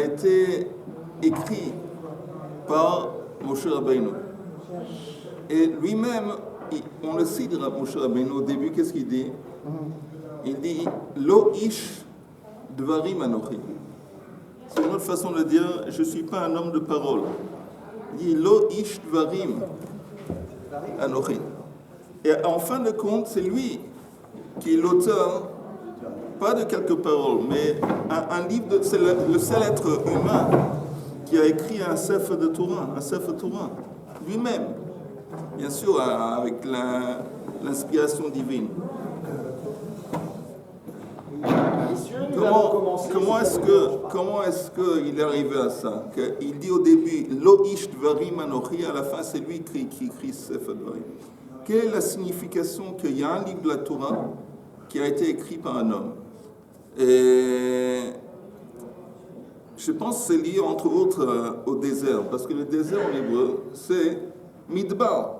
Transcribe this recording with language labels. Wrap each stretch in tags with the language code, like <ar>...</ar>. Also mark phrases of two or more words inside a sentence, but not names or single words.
<fr>été écrit par Moshe Rabbeinu. Et lui-même, on le cite de Moshe Rabbeinu au début, qu'est-ce qu'il dit? Il dit</fr> <he>לא איש דברים אנכי.</he> <fr>C'est une autre façon de dire je ne suis pas un homme de parole. Il dit</fr> <he>לא איש דברים אנכי.</he> <fr>Et en fin de compte, c'est lui qui est l'auteur, pas de quelques paroles, mais un livre, c'est le seul être humain qui a écrit un Sefer de Torah, un</fr> <he>ספר תורה,</he> <fr>lui-même, bien sûr avec l'inspiration divine. Comment est-ce qu'il est arrivé à ça? Il dit au début,</fr> <he>לא איש דברים אנכי,</he> <fr>à la fin c'est lui qui écrit Sefer Dvarim. Quelle est la signification qu'il y a un livre de la Torah qui a été écrit par un homme? Et je pense que c'est lié entre autres au désert, parce que le désert en hébreu c'est Midbar.</fr>